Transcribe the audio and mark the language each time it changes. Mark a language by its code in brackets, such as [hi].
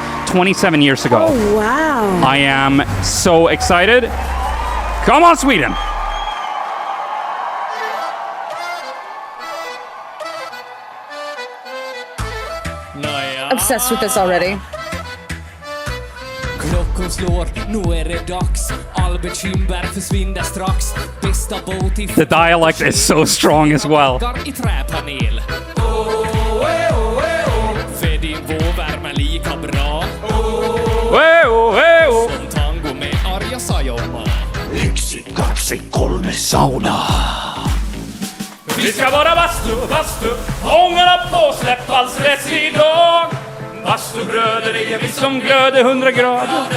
[en] 27 years ago. Oh, wow. I am so excited. Come on, Sweden! Obsessed with this already. [sv] Klockan slår, nu är det dags. All bekymmer försvinner strax. Bästa båt i [en] The dialect is so strong as well. [sv] i träpanel. För din vårvärme lika bra. Som tango med Arja Saijonmaa. [fi] Yksi, kaksi, kolme, sauna. [sv] Vi ska vara bastu, bastu. Ångarna på släpp allsrätt idag. Bastubröder är vi som glöder 100 grader.